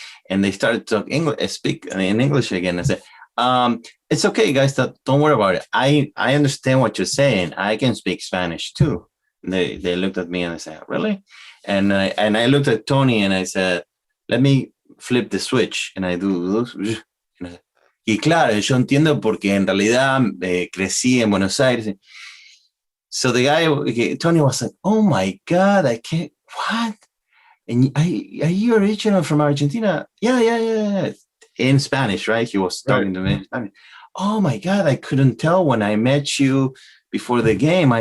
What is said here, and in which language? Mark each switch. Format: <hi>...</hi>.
<en>And they started to speak in English again. I said, "It's okay, guys. Don't worry about it. I understand what you're saying. I can speak Spanish too." And they looked at me and they said, "Really?" And I looked at Tony and I said, "Let me flip the switch." And I do.</en> <es>Y claro, yo entiendo porque en realidad crecí en Buenos Aires.</es> <en>So the guy, Tony, was like, "Oh my God, I can't. What? And are you original from Argentina?" Yeah. In Spanish, right? He was talking to me in Spanish. "Oh my God, I couldn't tell when I met you before the game.</en>